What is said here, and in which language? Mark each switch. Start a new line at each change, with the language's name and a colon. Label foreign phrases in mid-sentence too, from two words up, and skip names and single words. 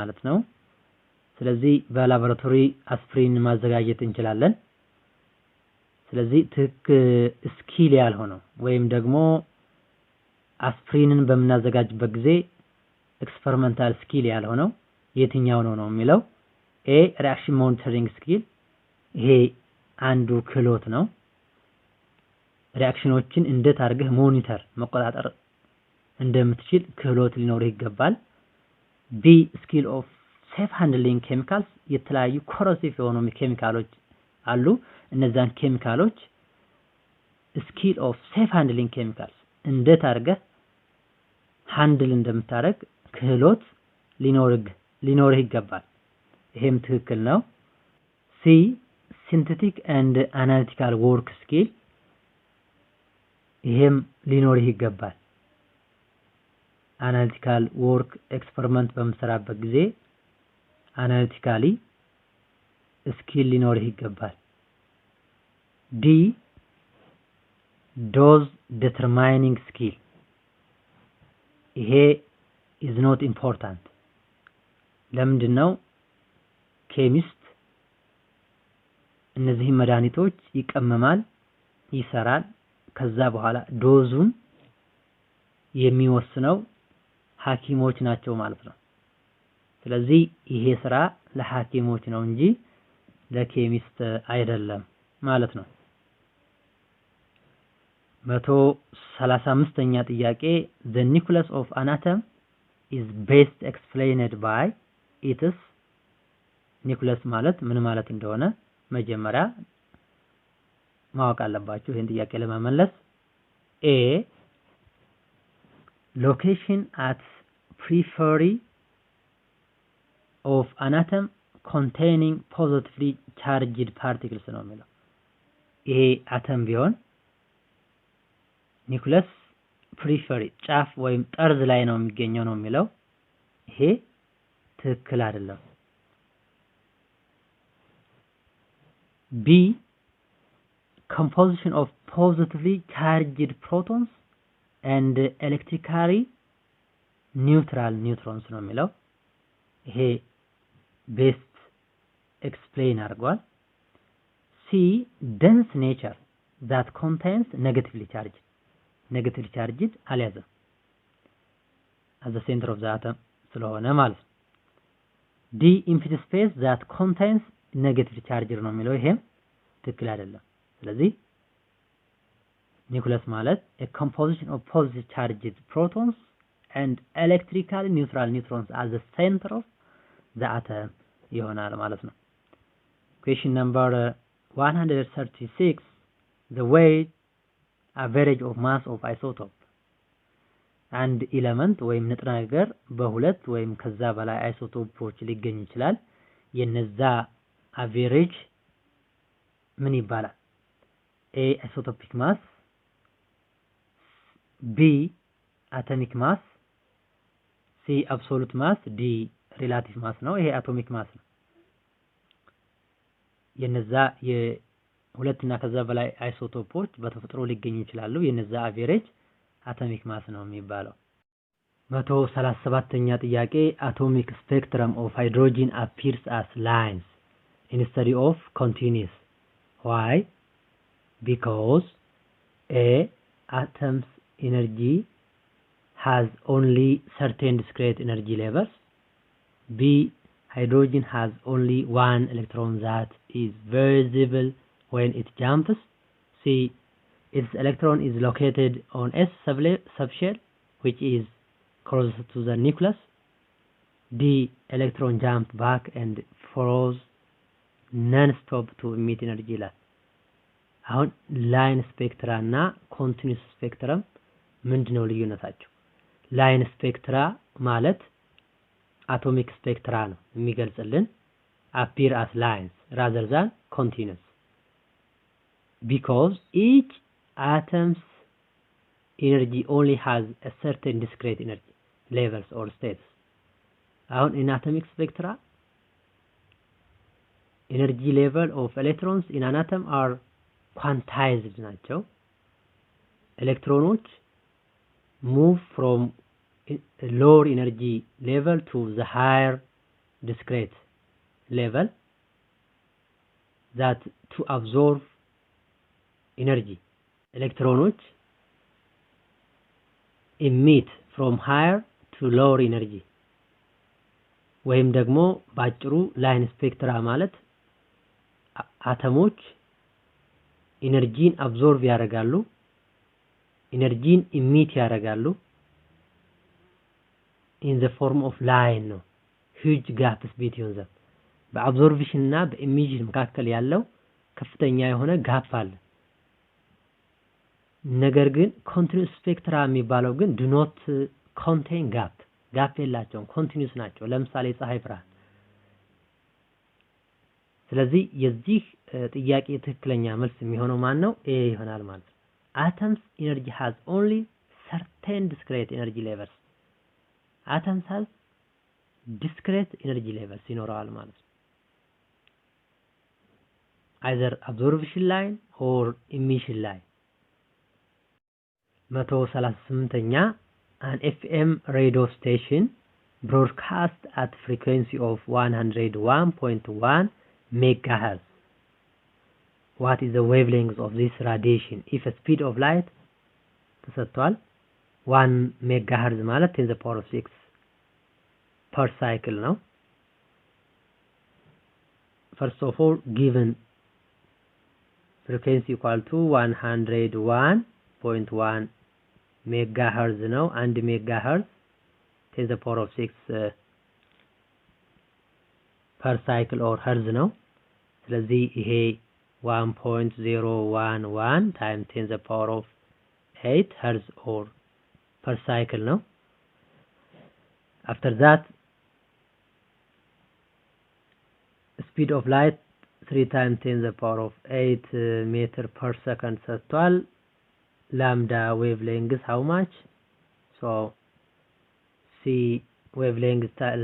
Amharic: ማለት ነው ስለዚህ በላቦራቶሪ አስፕሪን ማዘጋጀት እንችላለን ስለዚህ ስኪል ያልሆነው ወይም ደግሞ አስፕሪንን በመናዘጋጅበት ጊዜ ኤክስፐሪመንታል ስኪል ያልሆነው የትኛው ነው የሚለው
English: A reaction monitoring skill
Amharic: ይሄ አንዱ ክህሎት ነው ሪአክሽኖችን እንዴት አድርገህ ሞኒተር መቆጣጠር እንደምትችል ክህሎት ሊኖርህ ይገባል B
English: skill of safe handling chemicals
Amharic: የተለያዩ corrosive የሆኑ ኬሚካሎች አሉ እነዛን ኬሚካሎች
English: skill of safe handling chemicals
Amharic: እንዴት አድርገህ ሃንድል እንደምታደርግ ክህሎት ሊኖርህ ይገባል ይሄም ትክክል ነው C
English: synthetic and analytical work skill
Amharic: ይሄም ሊኖርህ ይገባል
English: analytical work experiment
Amharic: በመሰራበት ጊዜ
English: analytically skill
Amharic: ሊኖርህ ይገባል D
English: dose determining skill
Amharic: ይሄ
English: is not important
Amharic: ለምንድነው ኬሚስት እነዚህ መድኃኒቶች ይቀመማል ይሰራል ከዛ በኋላ ዶዙን የሚወስነው ሐኪሞች ናቸው ማለት ነው ስለዚህ ይሄ ስራ ለሐኪሞች ነው እንጂ ለኬሚስት አይደለም ማለት ነው 135ኛ ጥያቄ
English: the nucleus of an atom is best explained by its nucleus
Amharic: ማለት ምን ማለት እንደሆነ መጀመሪያ ማወቅ አለባችሁ ይሄን ጥያቄ ለመመለስ A
English: location at periphery of an atom containing positively charged particles
Amharic: ነው የሚለው ይሄ አተም ቢሆን ኒኩለስ ፕሪፈሪ ጫፍ ወይም ጠርዝ ላይ ነው የሚገኘው ነው የሚለው ይሄ ትክክል አይደለም
English: B composition of positively charged protons and electrically neutral neutrons ነው
Amharic: የሚለው ይሄ
English: best explain አድርጓል C dense nature that contains negatively charged አልያዘም at the center of the atom
Amharic: ስለሆነ ማለት
English: D empty space that contains negative charge
Amharic: ነው የሚለው ይሄም ትክክል አይደለም ስለዚህ
English: ኒኩለስ ማለት a composition of positive charged protons and electrically neutral neutrons at the center of the atom
Amharic: ይሆናል ማለት ነው
English: question number 136 the weight average of mass of isotope
Amharic: አንድ ኤሌመንት ወይም ንጥረ ነገር በሁለት ወይም ከዛ በላይ አይሶቶፖች ሊገኝ ይችላል የነዛ አቨሬጅ ምን ይባላል A
English: isotopic mass B atomic mass C absolute mass D relative mass
Amharic: ነው ይሄ
English: atomic mass
Amharic: ነው የነዛ የሁለትና ከዛ በላይ አይሶቶፖች በተፈጥሮ ሊገኙ ይችላሉ የነዛ አቨሬጅ
English: atomic mass
Amharic: ነው የሚባለው 137ኛ ጥያቄ atomic
English: spectrum of hydrogen appears as lines instead of continuous why because A atom's energy has only certain discrete energy levels B hydrogen has only one electron that is visible when it jumps C its electron is located on S subshell which is close to the nucleus D electron jumped back and froze non-stop to emit energy
Amharic: ይላል አሁን ላይን ስፔክትራ እና ኮንቲኒዩስ ስፔክትረም ምንድነው ልዩነታቸው ላይን ስፔክትራ ማለት አቶሚክ ስፔክትራ ነው የሚገልጽልን
English: appear as lines rather than continuous because each atom's energy only has a certain discrete energy levels or states አሁን in atomic spectra energy level of electrons in an atom are quantized
Amharic: ናቸው ኤሌክትሮኖች
English: move from lower energy level to the higher discrete level that to absorb energy ኤሌክትሮኖች emit from higher to lower energy
Amharic: ወይም ደግሞ ባጭሩ ላይን ስፔክትራ ማለት አተሞች ኢነርጂን አብዞርብ ያደርጋሉ ኢነርጂን ኢሚት ያደርጋሉ
English: in the form of line
Amharic: ነው
English: huge gaps between them
Amharic: በአብዞርፕሽን እና በኢሚሽን መካከል ያለው ከፍተኛ የሆነ ጋፕ አለ ነገር ግን
English: continuous spectra
Amharic: የሚባለው ግን
English: do not contain gap
Amharic: የላቸውም continuous ናቸው ለምሳሌ ፀሐይ ብርሃን ስለዚህ የዚህ ጥያቄ ትክክለኛ መልስ የሚሆነው ማን ነው ኤ ይሆናል ማለት ነው
English: atoms energy has only certain discrete energy levels atoms has discrete energy levels
Amharic: ይኖራል ማለት ነው
English: either absorption line or emission line 138ኛ an FM radio station broadcast at frequency of 101.1 megahertz what is the wavelength of this radiation if a speed of light ተሰጥቷል 1 megahertz ማለት 10 to the power of 6 per cycle ነው first of all given frequency equal to 101.1 megahertz ነው 1 megahertz 10 to the power of 6 per cycle or hertz
Amharic: ነው ስለዚህ ይሄ
English: 1.011 times 10 to the power of 8 hertz or per cycle no after that speed of light 3 times 10 to the power of 8 meter per second ሰጥቷል lambda wavelength how much so c wavelength